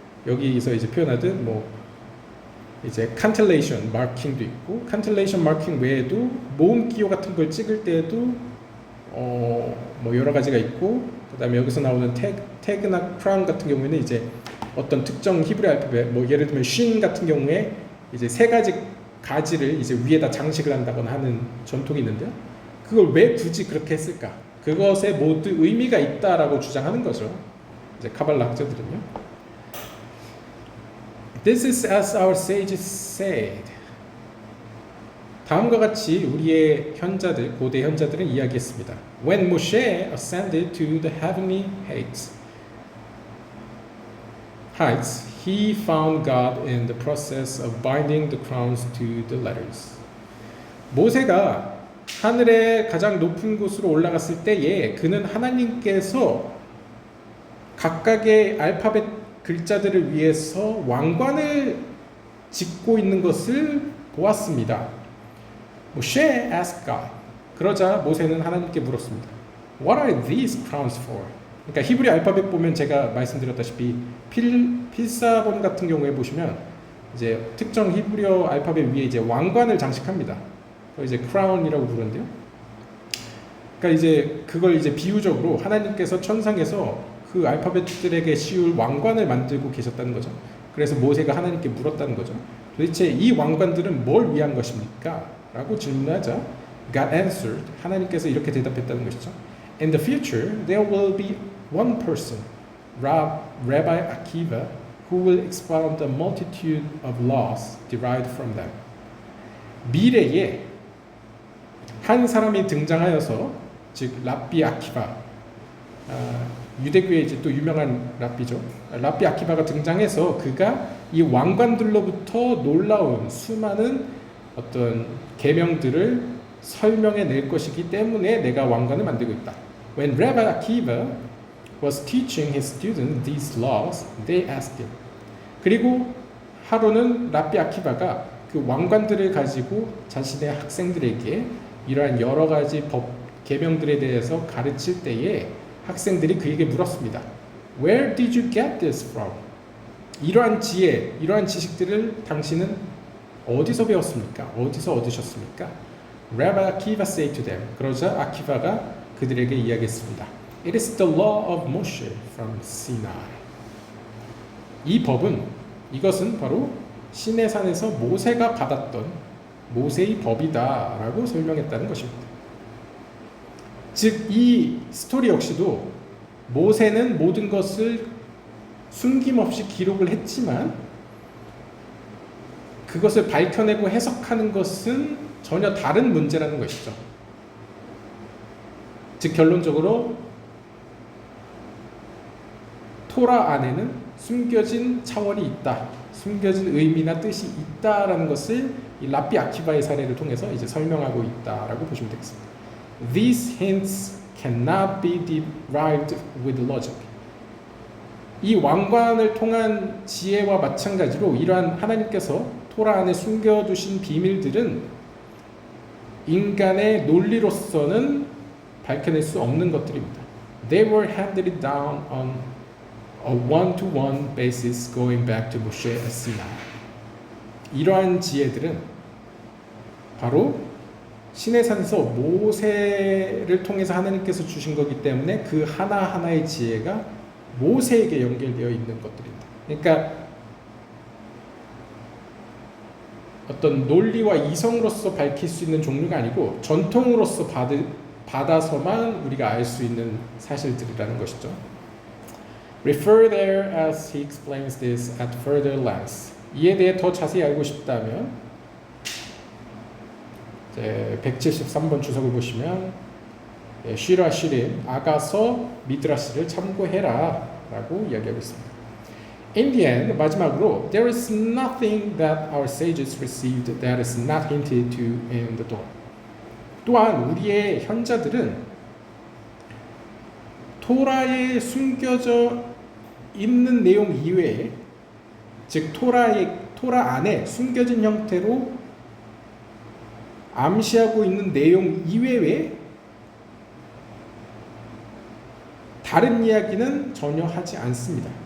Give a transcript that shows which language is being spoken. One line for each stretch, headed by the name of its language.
Korean: 여기서 이제 표현하듯 뭐 이제 칸텔레이션 마킹도 있고 칸텔레이션 마킹 외에도 모음 기호 같은 걸 찍을 때에도 뭐 여러 가지가 있고 그다음에 여기서 나오는 태그나 크라운 같은 경우에는 이제 어떤 특정 히브리 알파벳 뭐 예를 들면 쉰 같은 경우에 이제 세 가지 가지를 이제 위에다 장식을 한다거나 하는 전통이 있는데요. 그걸 왜 굳이 그렇게 했을까? 그것에 모두 의미가 있다라고 주장하는 거죠. 이제 카발라 학자들은요.
English: This is as our sages said.
Korean: 다음과 같이 우리의 현자들, 고대 현자들은 이야기했습니다.
English: When Moshe ascended to the heavenly heights, he found God in the process of binding the crowns to the letters.
Korean: 모세가 하늘의 가장 높은 곳으로 올라갔을 때에 그는 하나님께서 각각의 알파벳 글자들을 위해서 왕관을 짓고 있는 것을 보았습니다.
English: Moshe asked God.
Korean: 그러자 모세는 하나님께 물었습니다.
English: What are these crowns for?
Korean: 그러니까 히브리 알파벳 보면 제가 말씀드렸다시피 필사본 같은 경우에 보시면 이제 특정 히브리어 알파벳 위에 이제 왕관을 장식합니다. 그걸 이제 크라운이라고 부르는데요. 그러니까 이제 그걸 이제 비유적으로 하나님께서 천상에서 그 알파벳들에게 씌울 왕관을 만들고 계셨다는 거죠. 그래서 모세가 하나님께 물었다는 거죠. 도대체 이 왕관들은 뭘 위한 것입니까? 라고 질문하자
English: God answered.
Korean: 하나님께서 이렇게 대답했다는 것이죠.
English: In the future, there will be one person, Rabbi Akiva, who will expound a multitude of laws derived from them.
Korean: 미래에 한 사람이 등장하여서 즉 랍비 아키바 유대교의 이제 또 유명한 랍비죠. 랍비 아키바가 등장해서 그가 이 왕관들로부터 놀라운 수많은 어떤 계명들을 설명해 낼 것이기 때문에 내가 왕관을 만들고 있다.
English: When Rabbi Akiva was teaching his students these laws, they asked him.
Korean: 그리고 하루는 랍비 아키바가 그 왕관들을 가지고 자신의 학생들에게 이러한 여러 가지 법 계명들에 대해서 가르칠 때에 학생들이 그에게 물었습니다.
English: Where did you get this from?
Korean: 이러한 지혜, 이러한 지식들을 당신은 어디서 배웠습니까? 어디서 얻으셨습니까?
English: Rabbi Akiva said to them.
Korean: 그러자 아키바가 그들에게 이야기했습니다.
English: It is the law of Moshe from Sinai.
Korean: 이 법은 이것은 바로 시내산에서 모세가 받았던 모세의 법이다라고 설명했다는 것입니다. 즉 이 스토리 역시도 모세는 모든 것을 숨김없이 기록을 했지만 그것을 밝혀내고 해석하는 것은 전혀 다른 문제라는 것이죠. 즉 결론적으로 토라 안에는 숨겨진 차원이 있다, 숨겨진 의미나 뜻이 있다라는 것을 이 랍비 아키바의 사례를 통해서 이제 설명하고 있다라고 보시면 되겠습니다.
English: These hints cannot be derived with logic.
Korean: 이 왕관을 통한 지혜와 마찬가지로 이러한 하나님께서 토라 안에 숨겨두신 비밀들은 인간의 논리로서는 밝혀낼 수 없는 것들입니다.
English: They were handed down on a one-to-one basis going back to Moshe at Sinai.
Korean: 이러한 지혜들은 바로 시내산에서 모세를 통해서 하나님께서 주신 거기 때문에 그 하나하나의 지혜가 모세에게 연결되어 있는 것들입니다. 그러니까 어떤 논리와 이성으로서 밝힐 수 있는 종류가 아니고 전통으로서 받아서만 우리가 알 수 있는 사실들이라는 것이죠.
English: Refer there as he explains this at further length.
Korean: 이에 대해 더 자세히 알고 싶다면 173번 주석을 보시면 쉬라 쉬린 아가서 미드라시를 참고해라 라고 이야기하고 있습니다.
English: In the end,
Korean: 마지막으로
English: There is nothing that our sages received that is not hinted to in the Torah.
Korean: 또한 우리의 현자들은 토라에 숨겨져 있는 내용 이외에, 즉 토라 안에 숨겨진 형태로 암시하고 있는 내용 이외에 다른 이야기는 전혀 하지 않습니다.